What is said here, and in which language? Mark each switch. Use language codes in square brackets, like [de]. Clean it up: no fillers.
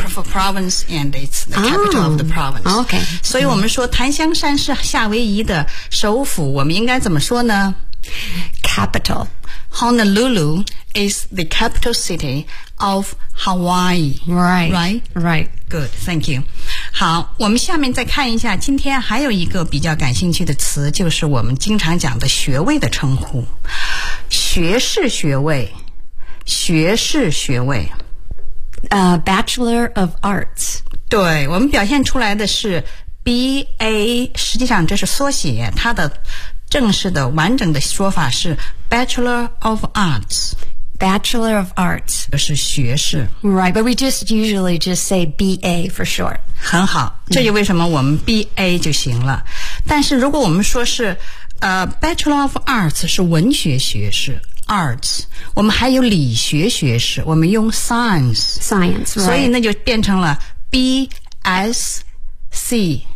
[en] Yeah, for province and it's the capital of the province. Okay. [zh] 所以我们说檀香山是夏威夷的首府，我们应该怎么说呢？ [en] Capital. Honolulu is the capital city of Hawaii. Right. Right? Right. Good, thank you. [zh] 好，我们下面再看一下，今天还有一个比较感兴趣的词，就是我们经常讲的学位的称呼。学士学位。学士学位 [en] Bachelor of Arts， [zh] 对，我们表现出来的是 BA， 实际上这是缩写，它的正式的完整的说法是 Bachelor of Arts， [en] Bachelor of Arts [zh] 就是学士。 [en] Right, but we just usually just say BA for short。 [zh] 很好，这就为什么我们 BA 就行了。但是如果我们说是Bachelor of Arts 是文学学士Arts， 我们还有理学学士，我们用 science、 [en] right. [zh] 所以那就变成了 BSC